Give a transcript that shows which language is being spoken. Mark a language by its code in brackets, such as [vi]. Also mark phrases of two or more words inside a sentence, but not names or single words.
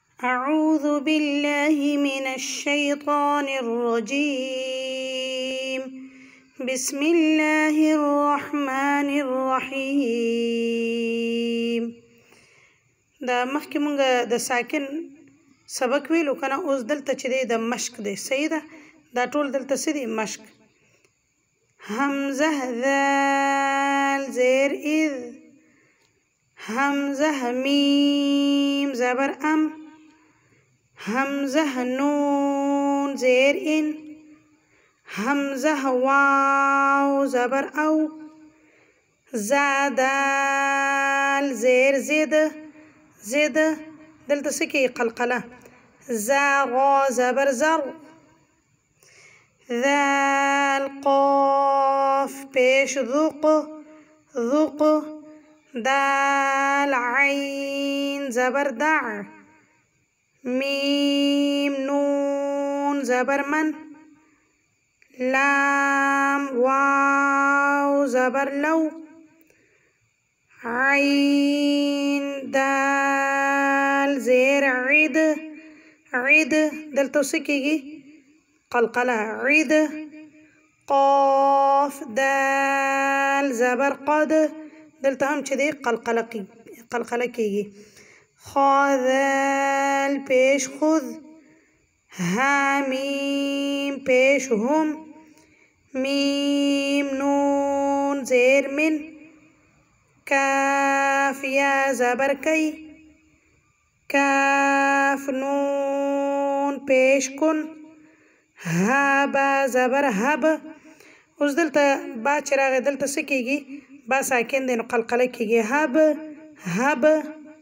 [ar] أعوذ بالله من الشيطان الرجيم. بسم الله الرحمن الرحيم. [ps] دا مخکې مونږ د ساکن سبق ویلو کنه، اوس دلته چې دی د مشق دی. صحیح ده، دا ټول دلته څه دی؟ مشق. همزه ذال زیر اذ، همزه میم زبر ام، همزه نون زیر ان، همزه واو زبر او، زادال زیر زید، زید دلته څه کې قلقله، زاغا زبر زر، ذال قاف پیش ذوق، ذوق، دال عین زبر دع، میم نون زبر من، لام واو زبر لو، عین دال زیر عید، عید دلته څه کېږي؟ قلقله، عید، قاف دال زبر قد، دلته هم چې دی قلقله کېږي. خا ذال پیش خذ، حامیم پیش هم، میم نون زیر من، کاف یا زبر کی، کاف نون پیش کن، هابا زبر هب. اوس دلته با چې راغی دلته څه کېږي؟ با ساکن دی نو قلقله کېږي. هب، هب